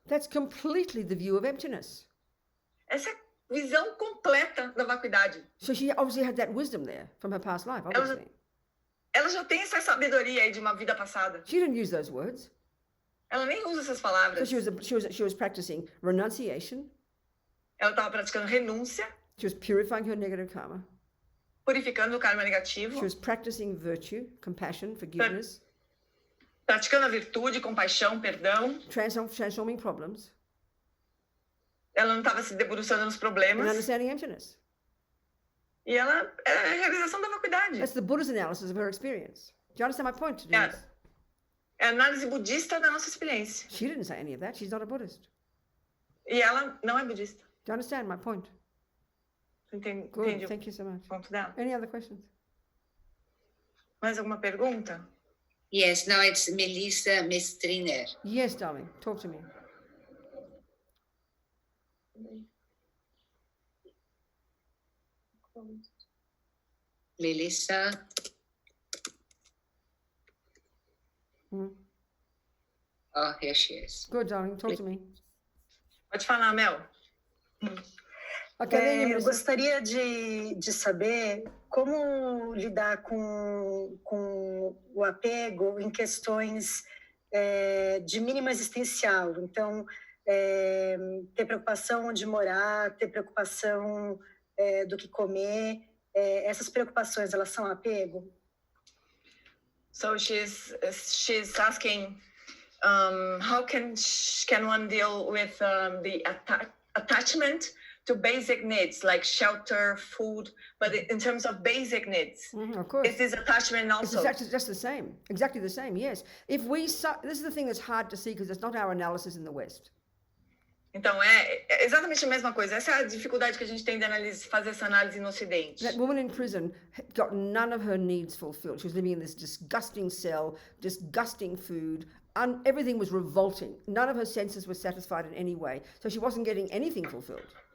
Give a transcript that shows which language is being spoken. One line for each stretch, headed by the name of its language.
English: That's completely the view of emptiness.
Portuguese: Essa é a visão completa da vacuidade.
English: So she obviously had that wisdom there from her past life, obviously.
Portuguese: Ela já tem essa sabedoria aí de uma vida passada.
English: She didn't use those words.
Portuguese: Ela nem usa essas palavras.
English: So she was practicing renunciation.
Portuguese: Ela estava praticando renúncia.
English: She was purifying her negative karma.
Portuguese: Purificando o karma negativo.
English: She was practicing virtue, compassion, forgiveness.
Portuguese: Praticando a virtude, compaixão, perdão.
English: Transforming problems.
Portuguese: Ela não estava se debruçando nos problemas.
English: And understanding emptiness.
Portuguese: E ela é a realização da vacuidade.
English: That's the Buddhist analysis of her experience. Do you understand my point? Denise?
Portuguese: É a análise budista da nossa experiência.
English: She didn't say any of that. She's not a Buddhist.
Portuguese: E ela não é budista.
English: Do you understand my point?
Portuguese: Entendi.
English: Good. Thank you so much.
Portuguese: O ponto dela.
English: Any other questions?
Portuguese: Mais alguma pergunta?
English: Yes, now it's Melissa Mestriner. Yes, darling. Talk to me. Melissa. Oh, here she is. Good, darling. Talk to me.
Portuguese: Pode falar, Mel.
English: Okay,
Portuguese: eu gostaria de saber como lidar com o apego em questões de mínima existencial. Então, ter preocupação onde morar, ter preocupação do que comer. Essas preocupações, elas são apego?
English: So she's asking how can one deal with the attachment to basic needs like shelter, food, but in terms of basic needs, of course, is this attachment also? It's just the same, exactly the same. Yes, if this is the thing that's hard to see because it's not our analysis in the West.
Portuguese: Então é exatamente a mesma coisa. Essa é a dificuldade que a gente tem de fazer essa análise no Ocidente.
English: That woman in prison got none of her needs fulfilled. She was living in this disgusting cell, disgusting food. Everything was revolting. None of her senses were satisfied in any way. So she wasn't getting anything fulfilled.